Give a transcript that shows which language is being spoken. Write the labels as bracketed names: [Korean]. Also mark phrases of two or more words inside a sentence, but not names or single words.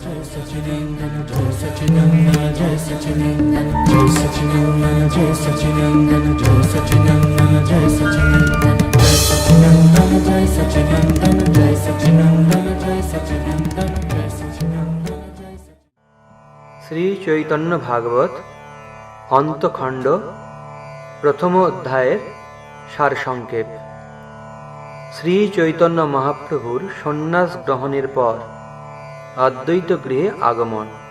[Sanskrit] सच्चिदानंद जय सच्चिदानंद जय सच्चिदानंद जय सच्चिदानंद जय सच्चिदानंद जय सच्चिदानंद जय सच्चिदानंद जय सच्चिदानंद जय सच्चिदानंद जय सच्चिदानंद जय सच्चिदानंद जय सच्चिदानंद जय [Bangla] শ্রী চৈতন্য ভাগবত অন্তখণ্ড প্রথম অধ্যায়ের সারসংক্ষেপ। শ্রী চৈতন্য মহাপ্রভুর সন্ন্যাস গ্রহণের পর অদ্বৈত গৃহে আগমন।